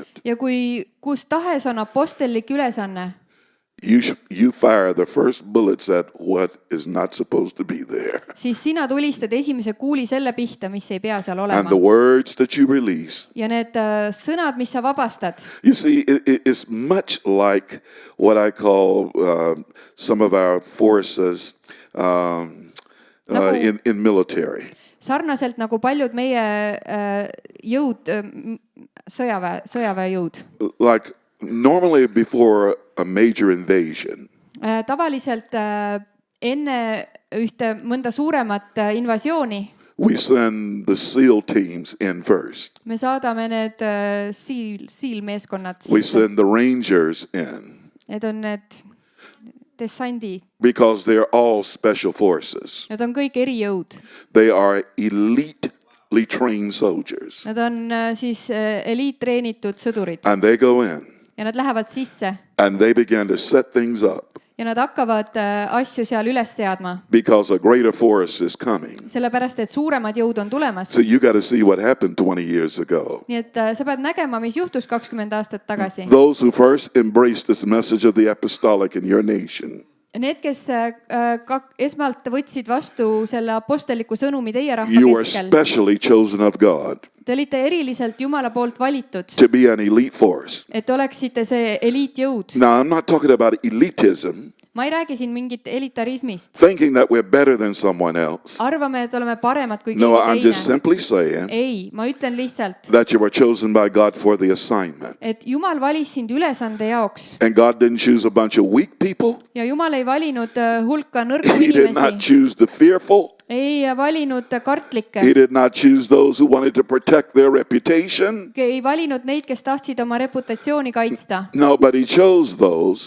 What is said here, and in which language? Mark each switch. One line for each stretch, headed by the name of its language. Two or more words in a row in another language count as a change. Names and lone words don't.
Estonian: Ja kus tahes on apostellik ülesanne,
English: you fire the first bullets at what is not supposed to be there.
Estonian: siis sina tulistad esimese kuuli selle pihta, mis ei pea seal
English: And
Estonian: olema.
English: the words that you release.
Estonian: Ja need sõnad, mis sa vabastad,
English: You see, it's much like what I call some of our forces in military.
Estonian: sarnaselt nagu paljud meie jõud, sõjaväejõud.
English: Like normally before a major invasion,
Estonian: Tavaliselt enne ühte mõnda suuremat invasiooni
English: we send the SEAL teams in first.
Estonian: me saadame need siilmeeskonnad
English: We
Estonian: sisse.
English: send the Rangers in
Estonian: Need on need dessandi.
English: because they're all special forces.
Estonian: Need on kõik erijõud.
English: They are elitely trained soldiers.
Estonian: Nad on siis eliittreenitud sõdurid
English: And they go in
Estonian: ja nad lähevad sisse
English: and they begin to set things up
Estonian: ja nad hakkavad asju seal üles seadma.
English: because a greater force is coming.
Estonian: Sellepärast, et suuremad jõud on tulemas.
English: So you got to see what happened 20 years ago.
Estonian: Nii et sa pead nägema, mis juhtus 20 aastat tagasi.
English: Those who first embraced this message of the apostolic in your nation,
Estonian: Need, kes esmalt võtsid vastu selle apostelliku sõnumi teie rahva
English: you were
Estonian: keskel,
English: specially chosen of God
Estonian: te olite eriliselt Jumala poolt valitud,
English: to be an elite force.
Estonian: et oleksite see eliitjõud.
English: Now, I'm not talking about elitism,
Estonian: Ma ei räägi siin mingit elitarismist.
English: thinking that we're better than someone else.
Estonian: Arvame, et oleme paremad kui
English: No, I'm
Estonian: keegi
English: just
Estonian: teine.
English: simply saying
Estonian: Ei, ma ütlen lihtsalt,
English: that you were chosen by God for the assignment.
Estonian: et Jumal valis sind ülesande jaoks
English: And God didn't choose a bunch of weak people.
Estonian: ja Jumal ei valinud hulka nõrku
English: He did not
Estonian: inimesi.
English: choose the fearful.
Estonian: Ei valinud kartlikke.
English: He did not choose those who wanted to protect their reputation.
Estonian: Ei valinud neid, kes tahtsid oma reputatsiooni kaitsta.
English: No, but he chose those